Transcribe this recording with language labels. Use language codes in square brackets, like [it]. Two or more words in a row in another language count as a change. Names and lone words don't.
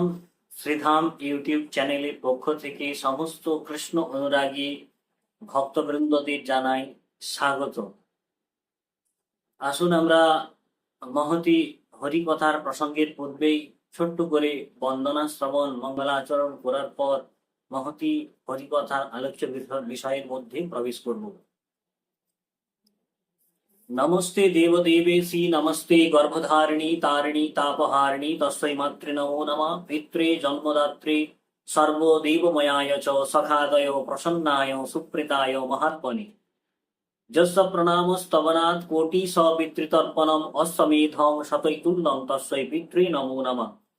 [bn] শ্রীধাম ইউটিউব চ্যানেলের পক্ষ থেকে সমস্ত কৃষ্ণ অনুরাগী ভক্তবৃন্দদের জানাই স্বাগত। আসুন আমরা মহতি হরিকথার প্রসঙ্গের পূর্বেই ছোট্ট করে বন্দনা শ্রবণ মঙ্গলাচরণ করার পর মহতি হরিকথার আলোচ্য বিষয়ের মধ্যে প্রবেশ করব। [sa] नमस्ते देवदेवेशी नमस्ते गर्भधारिणी तारिणी तापहारिणी तस्मै मातृ नमो नमः पित्रे जन्मदात्रे सर्वदेवमयाय च सखादयो प्रसन्नाय सुप्रीताय महात्मने यस्य प्रणामस्तवनात् कोटिश पितृतर्पणम् अस्समेधं शतैतुल्यं तस्मै पित्रे नमो नमः